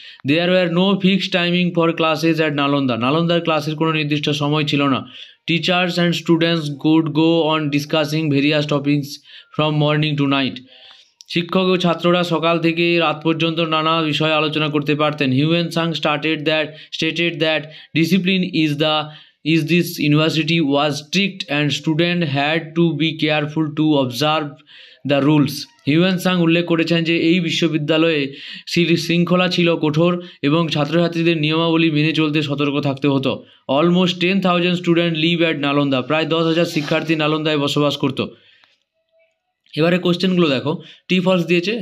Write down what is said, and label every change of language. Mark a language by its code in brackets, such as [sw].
[en] There were no fixed timing for classes at Nalanda. [bn] নালন্দার ক্লাসের কোনো নির্দিষ্ট সময় ছিল না। [en] Teachers and students could go on discussing various topics from morning to night. [bn] শিক্ষক ও ছাত্ররা সকাল থেকে রাত পর্যন্ত নানা বিষয়ে আলোচনা করতে পারতেন। [en] Hiuen Tsang stated that discipline is this university was strict and student had to be careful to observe the rules. [bn] Hiuen Tsang উল্লেখ করেছেন যে এই বিশ্ববিদ্যালয়ে শৃঙ্খলা ছিল কঠোর এবং ছাত্রছাত্রীদের নিয়মাবলী মেনে চলতে সতর্ক থাকতে হতো। [en] Almost 10,000 student live at Nalanda. [bn] প্রায় 10,000 শিক্ষার্থী নালন্দায় বসবাস করত। এবারে কোশ্চেনগুলো দেখো। টি ফলস দিয়েছে।